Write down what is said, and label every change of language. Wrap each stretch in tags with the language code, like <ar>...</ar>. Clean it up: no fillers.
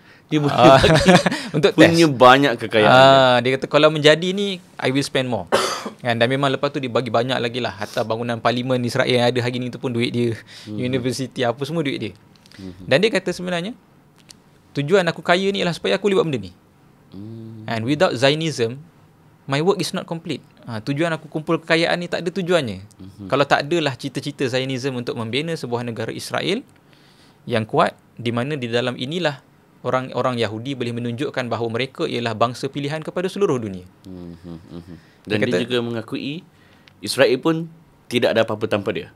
<ms>Dia boleh bagi untuk punya test. Banyak kekayaan. Dia kata kalau menjadi ni</ms> <en>I will spend more.</en> <ms>Kan, dan memang lepas tu dia bagi banyak lagi lah. Hatta bangunan parlimen Israel yang ada hari ni tu pun duit dia. University apa semua duit dia. Dan dia kata sebenarnya tujuan aku kaya ni ialah supaya aku boleh buat benda ni.</ms> <en>And without Zionism, my work is not complete.</en> <ms>Tujuan aku kumpul kekayaan ni tak ada tujuannya. Kalau tak adalah cita-cita Zionism untuk membina sebuah negara Israel yang kuat, di mana di dalam inilah orang-orang Yahudi boleh menunjukkan bahawa mereka ialah bangsa pilihan kepada seluruh dunia. Dan dia juga mengakui Israel pun tidak ada apa-apa tanpa dia.</ms>